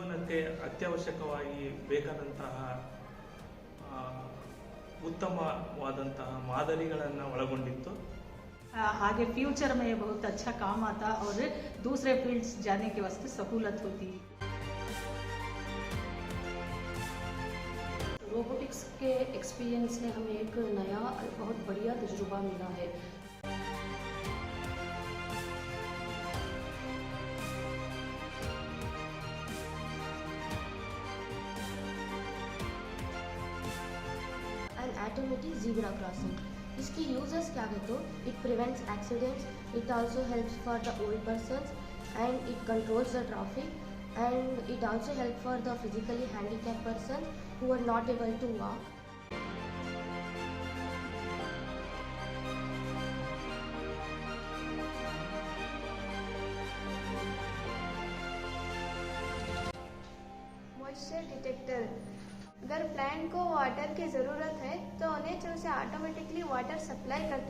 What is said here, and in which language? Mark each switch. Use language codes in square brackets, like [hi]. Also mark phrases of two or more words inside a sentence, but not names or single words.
[kn] ಜೀವನಕ್ಕೆ ಅತ್ಯವಶ್ಯಕವಾಗಿ ಬೇಕಾದಂತಹ ಉತ್ತಮವಾದಂತಹ ಮಾದರಿಗಳನ್ನು ಒಳಗೊಂಡಿತ್ತು. [hi] आगे फ्यूचर में बहुत अच्छा काम आता और दूसरे फील्ड्स जाने के वास्ते सहूलत होती. रोबोटिक्स के एक्सपीरियंस ने हमें एक नया बहुत बढ़िया तजुर्बा मिला है. [en] An automatic zebra crossing. [hi] इसकी यूजर्स क्या है तो [en] it prevents accidents, it also helps for the old persons and it controls the traffic and it also help for the physically handicapped person who are not able to walk. Moisture detector. [hi] अगर प्लांट को वाटर की ज़रूरत है तो उन्हें उसे [en] automatically water supply [hi] करता.